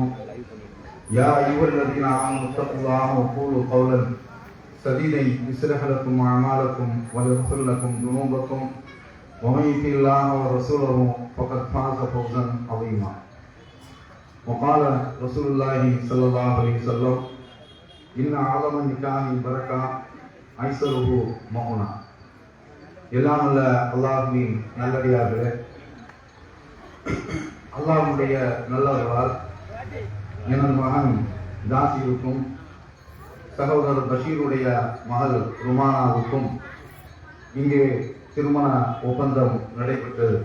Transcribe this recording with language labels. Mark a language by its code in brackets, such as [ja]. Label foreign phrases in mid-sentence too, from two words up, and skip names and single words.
[ar] يا أيها الذين آمنوا اتقوا الله وقولوا قولا سديدا يصلح لكم أعمالكم ويغفر لكم ذنوبكم ومن يطع الله ورسوله فقد فاز فوزا عظيما. وقال رسول الله صلى الله عليه وسلم إن أعظم النكاح بركة أيسره مؤونة. [ta] எல்லாம் உள்ள அல்லாஹ்வின் நல்லடியார்களே, அல்லாஹ்வுடைய நல்லவர்களால் எனது மகன் ஜாசிருக்கும் சகோதரர் பஷீருடைய மகள் ருமானாவுக்கும் இங்கே திருமண ஒப்பந்தம் நடைபெற்றது.